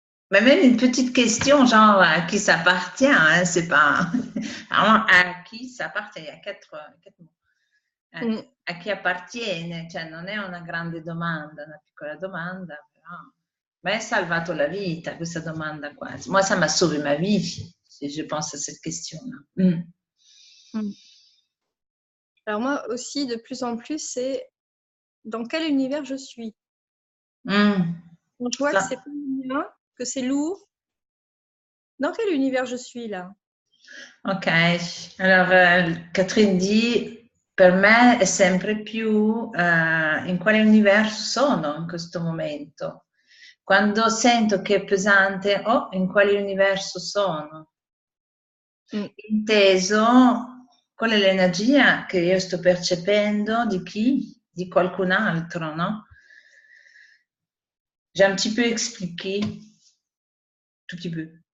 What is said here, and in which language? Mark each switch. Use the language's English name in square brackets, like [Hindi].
[French] Mais même une petite question, genre à qui ça appartient, hein, c'est pas vraiment à qui ça appartient, il y a quatre mots. [Italian] A chi appartiene, cioè non è una grande domanda, una piccola domanda, però mi ha salvato la vita questa domanda qua. [French] Moi, ça m'a sauvé ma vie, si je pense à cette question-là. Alors moi aussi, de plus en plus, c'est dans quel univers je suis. Quand je vois que c'est pas bien, que c'est lourd, dans quel univers je suis là? [Italian] Ok, allora Catherine dit, per me è sempre più in quale universo sono in questo momento. Quando sento che è pesante, in quale universo sono? Inteso, qual è l'energia che io sto percependo di chi? Di qualcun altro, no? [French] J'ai un petit peu expliqué, tout petit peu.